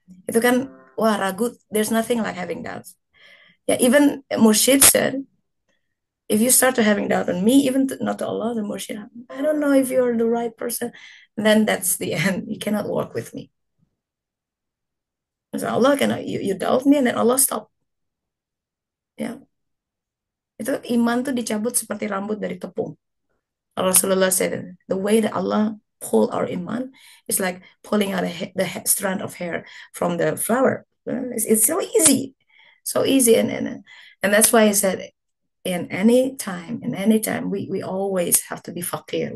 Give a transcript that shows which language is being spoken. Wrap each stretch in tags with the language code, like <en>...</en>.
<id>Itu kan wah ragu.</id> <en>There's nothing like having doubts. Yeah, even Murshid said, if you start to having doubt on me, even not to Allah, the Murshid, I don't know if you're the right person, then that's the end. You cannot work with me. So Allah cannot, you doubt me and then Allah stop.</en> <id>Ya, itu iman tuh dicabut seperti rambut dari tepung.</id> <en>Rasulullah said, the way that Allah pull our iman is like pulling out the strand of hair from the flower. It's so easy, so easy, and that's why he said, in any time, we always have to be faqir.</en>